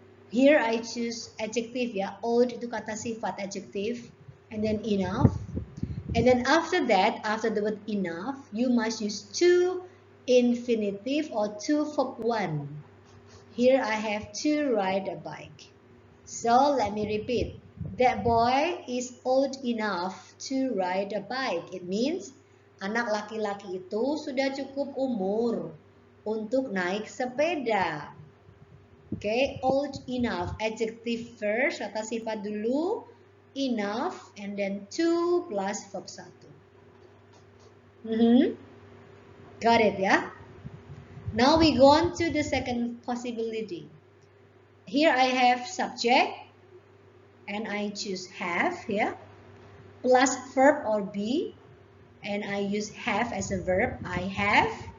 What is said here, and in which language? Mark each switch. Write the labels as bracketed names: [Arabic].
[English] Here I choose adjective, ya. Old [Indonesian] itu kata sifat [English] adjective, and then enough, and then after that, after the word enough, you must use to infinitive or to verb 1. Here I have to ride a bike. So let me repeat. That boy is old enough to ride a bike. It means [Indonesian] anak laki-laki itu sudah cukup umur untuk naik sepeda. [English] Okay, old enough. Adjective first, [Indonesian] kata sifat dulu. [English] Enough, and then to plus verb 1. Got it, ya? Now we go on to the second possibility. Here I have subject, and I choose have here, plus verb or be, and I use have as a verb, I have.